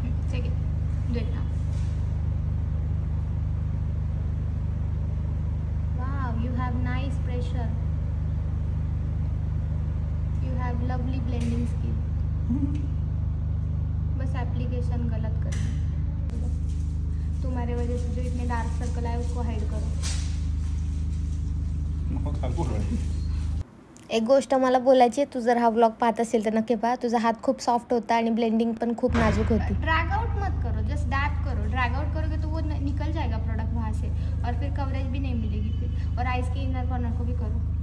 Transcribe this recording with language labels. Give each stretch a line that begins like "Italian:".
Hindi: ठीक है,
English: do it now. Wow, you have nice pressure. You have lovely blending skill.
Hindi: बस application गलत कर. तुम्हारे वजह से जो इतने डार्क सर्कल आए उसको हाइड करो.
Marathi: मग काय करू? एक गोष्ट मला बोलायची आहे, तू जर हा व्लॉग पाहत असेल तर नक्की पहा. तुझा हात खूप सॉफ्ट होता आणि ब्लेंडिंग पण खूप नाजूक होती.
Hindi: ड्रैग आउट मत करो, जस्ट डैप करो. ड्रैग आउट करोगे तो वो निकल जाएगा प्रोडक्ट वहाँ से और फिर कवरेज भी नहीं मिलेगी फिर. और आइस के इनर कॉर्नर को भी करो.